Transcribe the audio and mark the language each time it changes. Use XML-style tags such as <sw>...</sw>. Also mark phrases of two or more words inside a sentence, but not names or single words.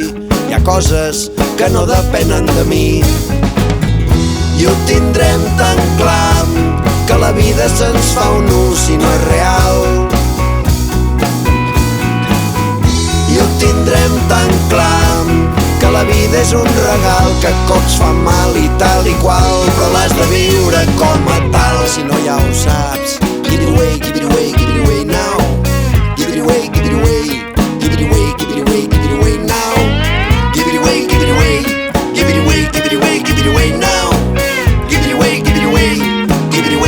<ca>Hi ha coses que no depenen de mi i ho tindrem tan clar que la vida se'ns fa un ús i no és real. I ho tindrem tan clar que la vida és un regal que cops fa mal i tal i qual, però l'has de viure com a tal. Si no ja ho saps,</ca> <en>give it away, give it away, give it away now. Give it away, give it away, give it away, give it away, give it away now. Give it away, give it away, give it away, give it away, give it away now. Give it away, give it away, give</en>